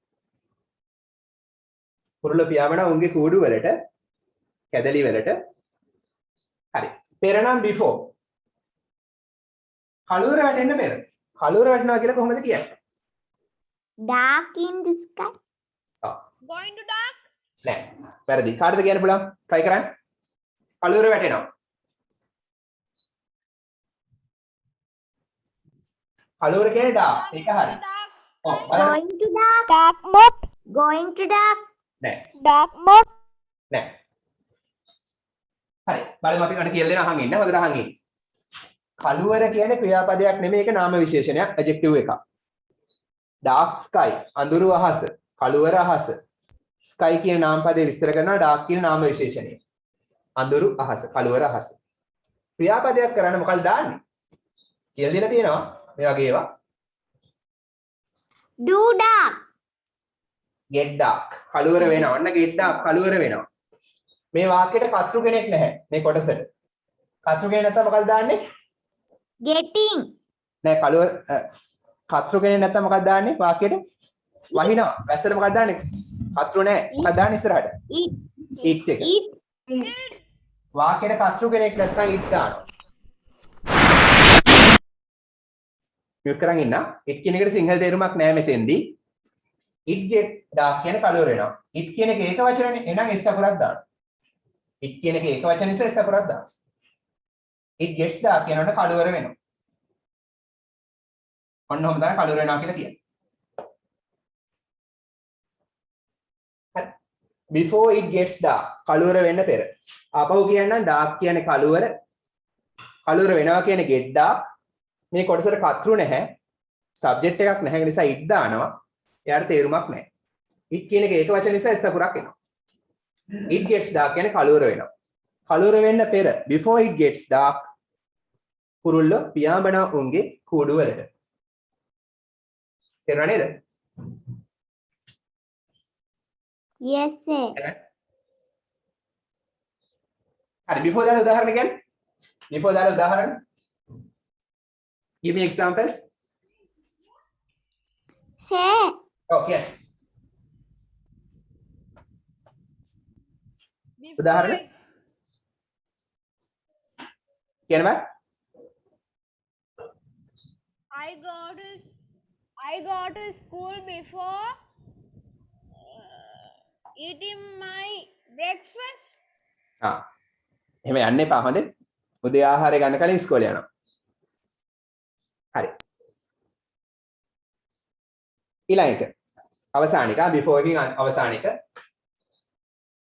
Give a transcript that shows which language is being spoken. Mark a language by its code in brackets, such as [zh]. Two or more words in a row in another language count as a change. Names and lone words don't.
[si] කුරුල්ල පියාඹනවා උන්ගේ කූඩු වලට. කැදලි වලට. හරි. පෙර නම් before. කළුවර වැටෙන්න පෙර. කළුවර වැටෙනවා කියලා කොහොමද කියන්නේ? [en] Dark in the sky. Going to dark. [si] නෑ. වැරදි. කාටද කියන්න පුළුවන්? try කරන්න. කළුවර වැටෙනවා. කළුවර කියන්නේ dark. ඒක හරි. ඔව්. [en] Going to dark. Dark mode. Going to dark. [si] නෑ. [en] Dark mode. [si] නෑ. හරි. බලමු අපි කන කියලා දෙන අහන් ඉන්න. හොඳට අහන් ඉන්න. කළුවර කියන්නේ ක්‍රියාපදයක් නෙමෙයි ඒක නාම විශේෂණයක් adjective එකක්. [en] dark sky [si] අඳුරු අහස කළුවර අහස sky කියන නාම පදේ විස්තර කරනවා dark කියන නාම විශේෂණය. අඳුරු අහස කළුවර අහස. ක්‍රියාපදයක් කරන්න මොකක්ද දාන්නේ? කියලා දෙලා තියෙනවා මේ වගේ ඒවා. [en] Do dark. get dark [si] කළුවර වෙනවා. ඔන්න [en] get dark [si] කළුවර වෙනවා. මේ වාක්‍යයට කර්තෘ කෙනෙක් නැහැ මේ කොටසට. කර්තෘ කෙනෙක් නැත්නම් මොකක්ද දාන්නේ? [en] Getting. [si] නෑ කළුවර කර්තෘ කෙනෙක් නැත්නම් මොකක්ද දාන්නේ වාක්‍යයට? වහිනවා. වැස්සට මොකක්ද දාන්නේ? කර්තෘ නෑ. මොකක්ද දාන්නේ ඉස්සරහට? [en] It. [si] it එක. [en] It. [si] වාක්‍යයට කර්තෘ කෙනෙක් නැත්නම් it දානවා. මියුට් කරන් ඉන්න. it කියන එකට සිංහල තේරුමක් නෑ මෙතෙන්දී. [en] it get dark [si] කියන කළුවර වෙනවා. it කියන එක ඒක වචනනේ. එහෙනම් s අකුරක් දානවා. it කියන එක ඒක වචන නිසා s අකුරක් දානවා. [en] it gets dark [si] කියනකොට කළුවර වෙනවා. ඔන්න ඔහොම තමයි කළුවර වෙනවා කියලා කියන්නේ. හරි. [en] before it gets dark [si] කළුවර වෙන්න පෙර. ආපහු කියන්නම් dark කියන්නේ කළුවර. කළුවර වෙනවා කියන්නේ [en] get dark. [si] මේ කොටසට කර්තෘ නැහැ. subject එකක් නැහැ නිසා it දානවා. එයාට තේරුමක් නැහැ. it කියන එක ඒක වචන නිසා s අකුරක් එනවා. [en] it gets dark [si] කියන්නේ කළුවර වෙනවා. කළුවර වෙන්න පෙර [en] before it gets dark [si] කුරුල්ල පියාඹනවා උන්ගේ කූඩු වලට. තේරුණා නේද? [en] Yes, sir. [si] හරි before දාලා උදාහරණ කියන්නේ? before දාලා උදාහරණ. [en] Give me examples. Sir. [si] Okay. උදාහරණ කියන්න බෑ? [en] I go to school before eating my breakfast. [si] එහෙම යන්න එපා හොඳේ. උදේ ආහාරය ගන්න කලින් ඉස්කෝලේ යනවා. හරි. ඊළඟ එක. අවසානික before එකකින් අවසානික.